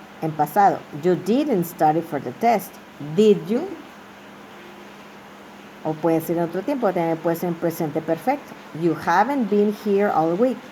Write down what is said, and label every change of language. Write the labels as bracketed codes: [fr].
[es] En pasado, [en] you didn't study for the test. Did you? [es] O puede ser en otro tiempo, también puede ser en presente perfecto. [en] You haven't been here all week.